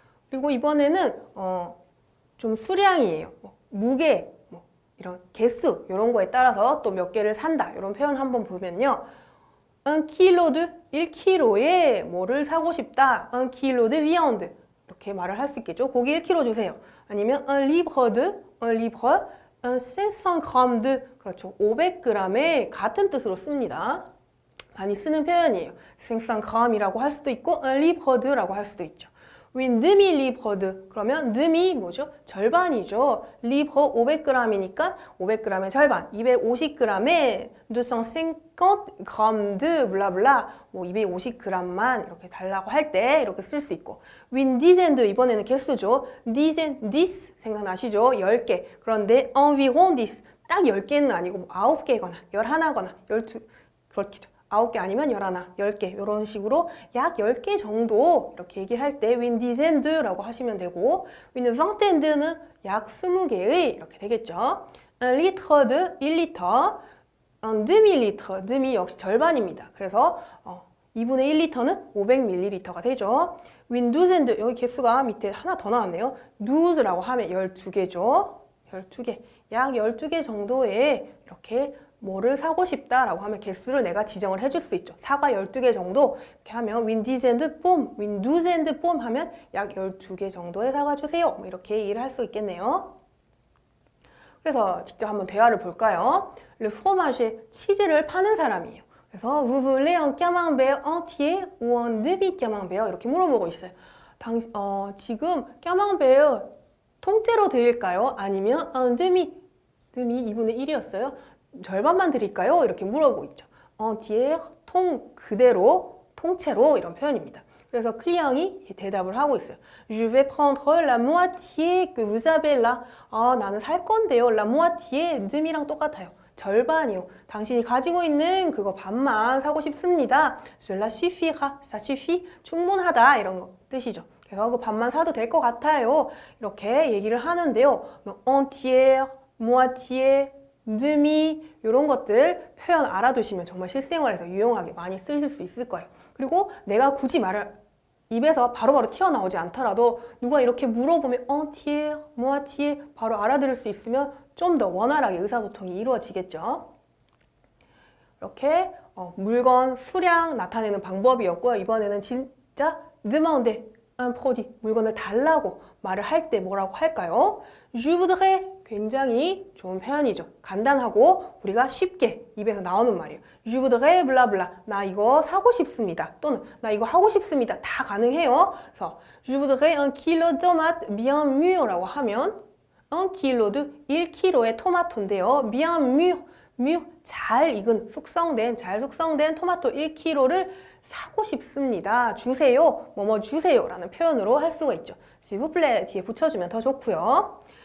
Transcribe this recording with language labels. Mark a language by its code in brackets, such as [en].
[ko] 그리고 이번에는 좀 수량이에요. 무게, 뭐 이런 개수 이런 거에 따라서 또 몇 개를 산다 이런 표현 한번 보면요. 1kg de 1kg에 뭐를 사고 싶다. [fr] 1kg de viande [ko] 이렇게 말을 할 수 있겠죠. 고기 1kg 주세요. 아니면 [fr] 1 livre [ko] 500g de 그렇죠. 500g의 같은 뜻으로 씁니다. 많이 쓰는 표현이에요. 500g이라고 할 수도 있고 [fr] 1 livre de [ko] 라고 할 수도 있죠. 윈 [fr] demi livre de [ko] 그러면 demi 뭐죠? 절반이죠. livre 500g이니까 500g의 절반, 250g에 250g de 블라블라 뭐 250g만 이렇게 달라고 할 때 이렇게 쓸 수 있고 윈 [fr] dizaine de [ko] 이번에는 개수죠. dizaine, 10 생각나시죠? 10개. 그런데 environ 10 딱 10개는 아니고 뭐 9개거나 11거나 12 그렇겠죠. 9개 아니면 11, 10개 이런 식으로 약 10개 정도 이렇게 얘기를 할 때 [fr] une dizaine de [ko] 라고 하시면 되고 [fr] une vingtaine de [ko] 는 약 20개의 이렇게 되겠죠. [fr] un litre de [ko] 1리터 [fr] un demi-litre, [ko] demi 역시 절반입니다. 그래서 2분의 1리터는 500ml가 되죠. [fr] une douzaine de [ko] 여기 개수가 밑에 하나 더 나왔네요. douze라고 하면 12개죠. 12개, 약 12개 정도의 이렇게 뭐를 사고 싶다라고 하면 개수를 내가 지정을 해줄 수 있죠. 사과 12개 정도 이렇게 하면 [fr] une dizaine de pommes, une douzaine de pommes [ko] 하면 약 12개 정도의 사과 주세요. 뭐 이렇게 얘기를 할 수 있겠네요. 그래서 직접 한번 대화를 볼까요? [fr] Le fromage, [ko] 치즈를 파는 사람이에요. 그래서 [fr] vous voulez un camembert entier ou un demi camembert [ko] 이렇게 물어보고 있어요. 지금 camembert 통째로 드릴까요? 아니면 [fr] un demi [ko] 2분의 1이었어요. 절반만 드릴까요? 이렇게 물어보고 있죠. entier, 그대로, 통째로 이런 표현입니다. 그래서 클리앙이 대답을 하고 있어요. [fr] Je vais prendre la moitié que vous avez là. [ko] 나는 살 건데요. [fr] La moitié, [ko] demi랑 똑같아요. 절반이요. 당신이 가지고 있는 그거 반만 사고 싶습니다. [fr] Cela suffira. Ça suffit. [ko] 충분하다. 이런 거 뜻이죠. 그래서 그 반만 사도 될 것 같아요. 이렇게 얘기를 하는데요. entier, moitié, demi 이런 것들 표현 알아두시면 정말 실생활에서 유용하게 많이 쓰실 수 있을 거예요. 그리고 내가 굳이 말을 입에서 바로바로 튀어나오지 않더라도 누가 이렇게 물어보면 entier, moitié 바로 알아들을 수 있으면 좀 더 원활하게 의사소통이 이루어지겠죠. 이렇게 물건, 수량 나타내는 방법이었고요. 이번에는 진짜 [fr] demander un produit, [ko] 물건을 달라고 말을 할 때 뭐라고 할까요? [fr] Je voudrais [ko] 굉장히 좋은 표현이죠. 간단하고 우리가 쉽게 입에서 나오는 말이에요. [fr] Je voudrais 블라블라. [ko] 나 이거 사고 싶습니다. 또는 나 이거 하고 싶습니다. 다 가능해요. 그래서 [fr] Je voudrais un kilo de tomates bien mûr [ko] 라고 하면 [fr] un kilo de [ko] 1kg의 토마토인데요. [fr] bien mûr, [ko] mûr 잘 익은 잘 숙성된 토마토 1kg를 사고 싶습니다. 주세요. 뭐뭐 주세요라는 표현으로 할 수가 있죠. [fr] s'il vous plaît [ko] 뒤에 붙여주면 더 좋고요.